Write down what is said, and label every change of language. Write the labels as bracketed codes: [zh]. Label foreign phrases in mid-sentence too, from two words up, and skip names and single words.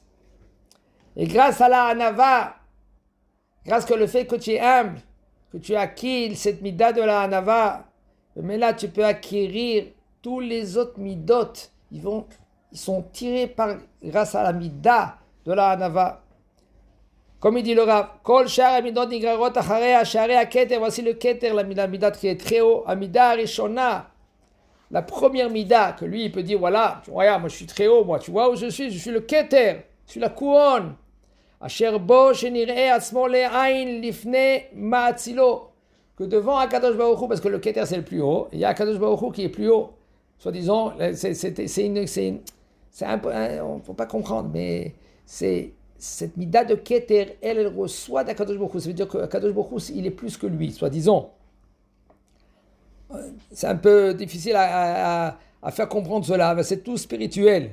[fr] Et grâce à la Hanava, grâce que le fait que tu es humble, que tu as acquis cette mida de la Hanava, mais là, tu peux acquérir tous les autres midot. Ils sont tirés grâce à la mida de la Hanava. Comme il dit le Rav, [he] כל שאר מידות נגררות אחרי שרי כתר. [fr] Voici le keter, la mida qui est très haut, [he] המידה ראשונה. [fr] La première mida que lui il peut dire voilà, regarde, moi je suis très haut, moi tu vois où je suis le keter, je suis la couronne. [he] אשר בו שנראה עצמו לאין לפני מאצילו, [fr] que devant Akadosh Baruch Hu, parce que le keter c'est le plus haut, il y a Akadosh Baruch Hu qui est plus haut. Soi-disant, c'est un peu, on ne peut pas comprendre, mais c'est cette mida de Keter, elle reçoit d'Akadosh Baruch Hu. Ça veut dire qu'Akadosh Baruch Hu, il est plus que lui, soi-disant. C'est un peu difficile à faire comprendre cela, mais c'est tout spirituel.